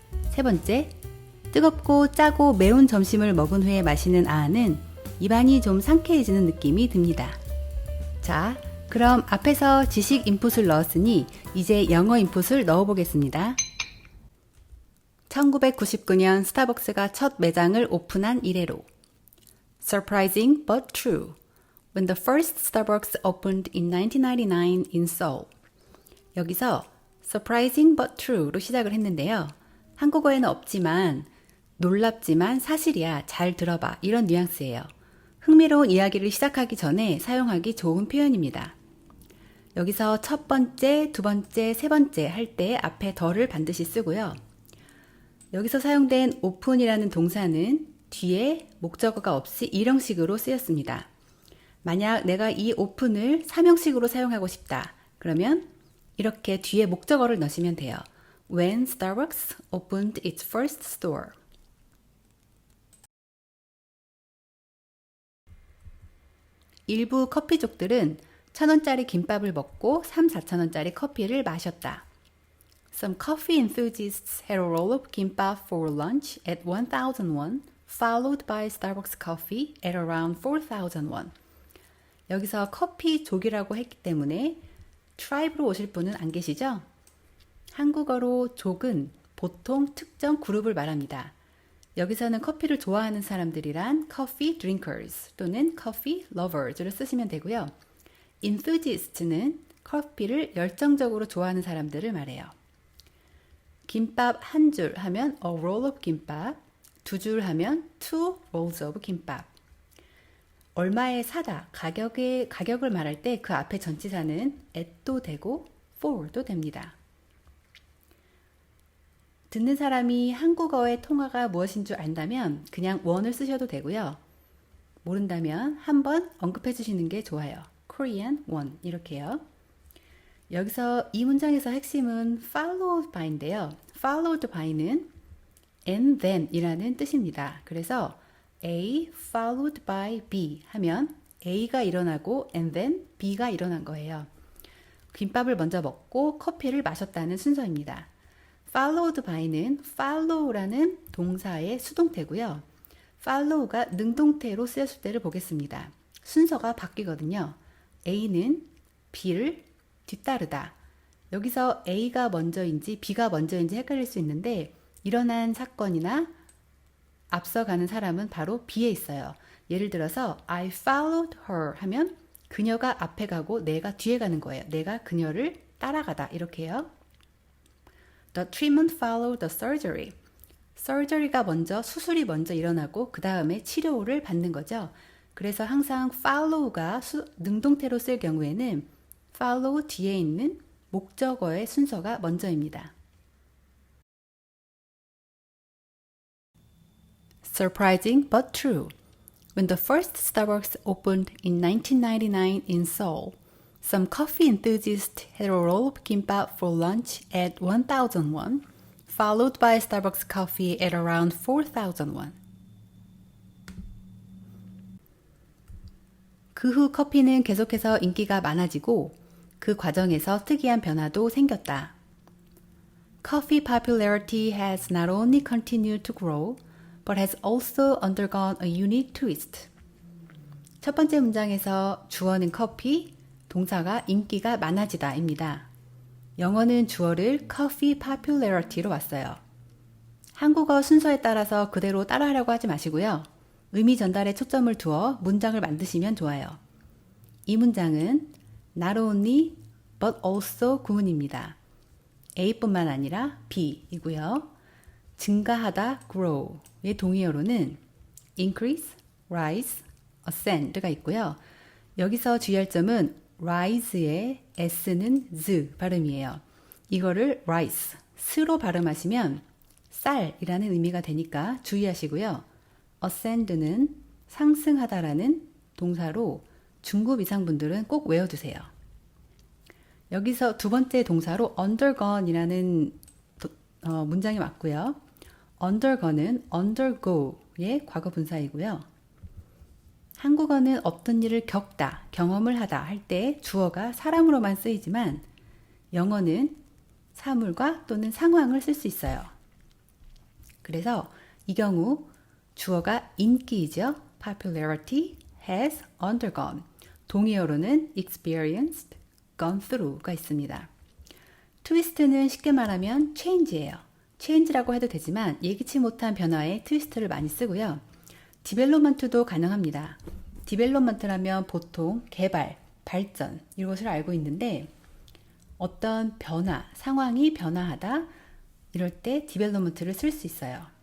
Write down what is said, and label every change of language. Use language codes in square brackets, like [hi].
[ko] 세 번째, 뜨겁고 짜고 매운 점심을 먹은 후에 마시는 아는 입안이 좀 상쾌해지는 느낌이 듭니다. 자, 그럼 앞에서 지식 인풋을 넣었으니 이제 영어 인풋을 넣어보겠습니다. 1999년 스타벅스가 첫 매장을 오픈한 이래로 [en] Surprising but true. When the first Starbucks opened in 1999 in Seoul. [ko] 여기서 [en] Surprising but true [ko] 로 시작을 했는데요. 한국어에는 없지만 놀랍지만 사실이야, 잘 들어봐, 이런 뉘앙스예요. 흥미로운 이야기를 시작하기 전에 사용하기 좋은 표현입니다. 여기서 첫 번째, 두 번째, 세 번째 할 때 앞에 더를 반드시 쓰고요. 여기서 사용된 오픈이라는 동사는 뒤에 목적어가 없이 일형식으로 쓰였습니다. 만약 내가 이 오픈을 삼형식으로 사용하고 싶다. 그러면 이렇게 뒤에 목적어를 넣으시면 돼요. [en] When Starbucks opened its first store. [ko] 일부 커피족들은 1,000원짜리 김밥을 먹고 3,000~4,000원짜리 커피를 마셨다. [en] Some coffee enthusiasts had a roll of kimbap for lunch at 1,000 won, followed by Starbucks coffee at around 4,000 won. [ko] 여기서 커피족이라고 했기 때문에 트라이브로 오실 분은 안 계시죠? 한국어로 족은 보통 특정 그룹을 말합니다. 여기서는 커피를 좋아하는 사람들이란 [en] coffee drinkers [ko] 또는 [en] coffee lovers [ko] 를 쓰시면 되고요. enthusiast는 커피를 열정적으로 좋아하는 사람들을 말해요. 김밥 한 줄 하면 [en] a roll of [ko] 김밥, 두 줄 하면 [en] two rolls of [ko] 김밥. 얼마에 사다, 가격을 말할 때 그 앞에 전치사는 at도 되고 for도 됩니다. 듣는 사람이 한국어의 통화가 무엇인 줄 안다면 그냥 원을 쓰셔도 되고요. 모른다면 한번 언급해 주시는 게 좋아요. [en] Korean one [ko] 이렇게요. 여기서 이 문장에서 핵심은 followed by인데요. followed by는 [en] and then [ko] 이라는 뜻입니다. 그래서 [en] A followed by B [ko] 하면 A가 일어나고 [en] and then [ko] B가 일어난 거예요. 김밥을 먼저 먹고 커피를 마셨다는 순서입니다. followed by는 follow라는 동사의 수동태고요. follow가 능동태로 쓰였을 때를 보겠습니다. 순서가 바뀌거든요. A는 B를 뒤따르다. 여기서 A가 먼저인지 B가 먼저인지 헷갈릴 수 있는데 일어난 사건이나 앞서가는 사람은 바로 B에 있어요. 예를 들어서 [en] I followed her [ko] 하면 그녀가 앞에 가고 내가 뒤에 가는 거예요. 내가 그녀를 따라가다 이렇게요. [en] The treatment followed the surgery. [ko] surgery가 먼저 수술이 먼저 일어나고 그 다음에 치료를 받는 거죠. 그래서 항상 follow가 능동태로 쓸 경우에는 follow 뒤에 있는 목적어의 순서가 먼저입니다. [en] Surprising but true. When the first Starbucks opened in 1999 in Seoul, some coffee enthusiasts had a roll of kimbap for lunch at 1,000 won, followed by Starbucks coffee at around 4,000 won. [ko] 그 후 커피는 계속해서 인기가 많아지고 그 과정에서 특이한 변화도 생겼다. [en] Coffee popularity has not only continued to grow, but has also undergone a unique twist. [ko] 첫 번째 문장에서 주어는 커피, 동사가 인기가 많아지다입니다. 영어는 주어를 [en] coffee popularity [ko] 로 왔어요. 한국어 순서에 따라서 그대로 따라하려고 하지 마시고요. 의미 전달에 초점을 두어 문장을 만드시면 좋아요. 이 문장은 [en] not only but also [ko] 구문입니다. A뿐만 아니라 B이고요. 증가하다 grow의 동의어로는 increase, rise, ascend가 있고요. 여기서 주의할 점은 rise의 s는 z 발음이에요. 이거를 rise, 스로 발음하시면 쌀이라는 의미가 되니까 주의하시고요. ascend는 상승하다라는 동사로 중급 이상 분들은 꼭 외워두세요. 여기서 두 번째 동사로 undergone이라는 문장이 맞고요. undergo는 undergo의 과거 분사이고요. 한국어는 어떤 일을 겪다, 경험을 하다 할 때 주어가 사람으로만 쓰이지만 영어는 사물과 또는 상황을 쓸 수 있어요. 그래서 이 경우 주어가 인기이죠. [en] popularity has undergone. [ko] 동의어로는 experienced, [en] gone through [ko] 가 있습니다. 트위스트는 쉽게 말하면 change예요. change라고 해도 되지만 예기치 못한 변화에 트위스트를 많이 쓰고요. development도 가능합니다. development라면 보통 개발, 발전 이것을 알고 있는데 어떤 변화, 상황이 변화하다 이럴 때 development를 쓸 수 있어요.